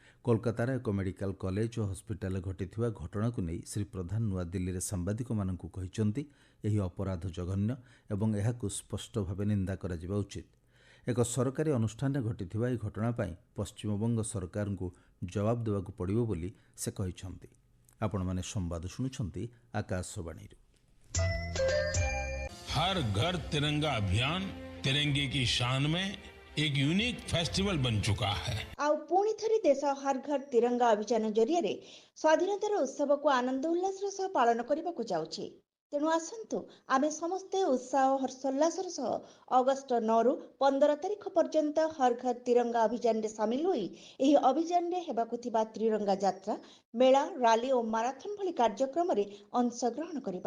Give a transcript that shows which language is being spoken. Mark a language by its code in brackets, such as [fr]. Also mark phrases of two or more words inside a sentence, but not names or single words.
[or] କୋଲକାତାର ଏକ ମେଡିକାଲ କଲେଜ ଓ ହସ୍ପିଟାଲରେ ଘଟିଥିବା ଘଟଣାକୁ ନେଇ ଶ୍ରୀ ପ୍ରଧାନ ନୂଆଦିଲ୍ଲୀରେ ସାମ୍ବାଦିକମାନଙ୍କୁ କହିଛନ୍ତି ଏହି ଅପରାଧ ଜଘନ୍ୟ ଏବଂ ଏହାକୁ ସ୍ପଷ୍ଟ ଭାବେ ନିନ୍ଦା କରାଯିବା ଉଚିତ। ଏକ ସରକାରୀ ଅନୁଷ୍ଠାନରେ ଘଟିଥିବା ଏହି ଘଟଣା ପାଇଁ ପଶ୍ଚିମବଙ୍ଗ ସରକାରଙ୍କୁ ଜବାବ ଦେବାକୁ ପଡ଼ିବ ବୋଲି ସେ କହିଛନ୍ତି। ଆପଣମାନେ ସମ୍ବାଦ ଶୁଣୁଛନ୍ତି ଆକାଶବାଣୀରୁ। [hi] हर घर तिरंगा अभियान तिरंगे की शान में एक [en] unique festival [hi] बन चुका है। [or] ଆଉ ପୁଣି ଥରେ ଦେଶ ହର ଘର ତିରଙ୍ଗା ଅଭିଯାନ ଜରିଆରେ ସ୍ୱାଧୀନତାର ଉତ୍ସବକୁ ଆନନ୍ଦ ଉଲ୍ଲାସର ସହ ପାଳନ କରିବାକୁ ଯାଉଛି। ତେଣୁ ଆସନ୍ତୁ ଆମେ ସମସ୍ତେ ଉତ୍ସାହ ଓ ହର୍ଷୋଲ୍ଲାସର ସହ ଅଗଷ୍ଟ 9ରୁ 15 ତାରିଖ ପର୍ଯ୍ୟନ୍ତ ହର ଘର ତିରଙ୍ଗା ଅଭିଯାନରେ ସାମିଲ ହୋଇ ଏହି ଅଭିଯାନରେ ହେବାକୁ ଥିବା ତ୍ରିରଙ୍ଗା ଯାତ୍ରା, ମେଳା, ରାଲି ଓ ମାରାଥନ ଭଳି କାର୍ଯ୍ୟକ୍ରମରେ ଅଂଶଗ୍ରହଣ କରିବା।